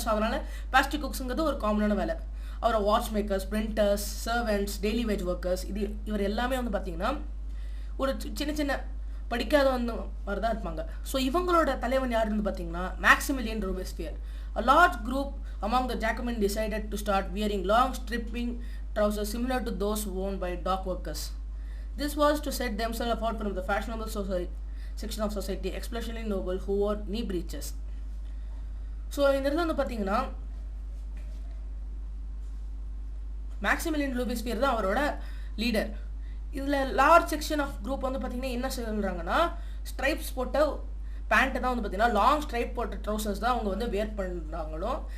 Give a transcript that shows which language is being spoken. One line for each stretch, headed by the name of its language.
Tamil: So அதனால் pastry குக்ஸுங்கிறது ஒரு காமனான வேலை. அப்புறம் watch makers, printers, servants, daily wage workers, இவர் எல்லாமே வந்து பார்த்திங்கன்னா ஒரு சின்ன சின்ன படிக்காத வந்து மாதிரி தான் இருப்பாங்க. ஸோ இவங்களோட தலைவன் யாருன்னு பார்த்தீங்கன்னா மேக்ஸிமிலியன் ரோபேஸ்பியர்.
English: A large group among the Jacobins decided to start wearing long stripping trousers similar to those worn by dock workers. This was to set themselves apart from the fashionable section of society, especially noble who wore knee breeches.
Tamil: So இந்த இடத்துல வந்து பார்த்தீங்கன்னா மேக்ஸிமிலியன் ரோபேஸ்பியர் தான் அவரோட leader. இதில்
English: large section of group
Tamil: வந்து பார்த்திங்கன்னா என்ன சொல்கிறாங்கன்னா ஸ்ட்ரைப்ஸ் போட்ட பேண்ட்டு தான் வந்து பார்த்திங்கன்னா லாங் ஸ்ட்ரைப் போட்ட ட்ரௌசர்ஸ் தான் அவங்க வந்து வேர் பண்ணுறாங்களோ.